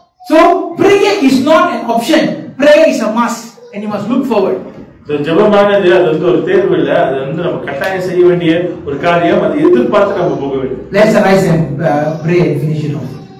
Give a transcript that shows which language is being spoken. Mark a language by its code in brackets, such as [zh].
[en] So prayer is not an option. Prayer is a must, and you must look forward. [ta] ஜெபமானது அது வந்து ஒரு தேர்வு இல்ல, அது வந்து நம்ம கட்டாயம் செய்ய வேண்டிய ஒரு காரியம். அதை எதிர்பார்த்து நம்ம போக வேண்டும். [en] Let's arise and pray and finish it off.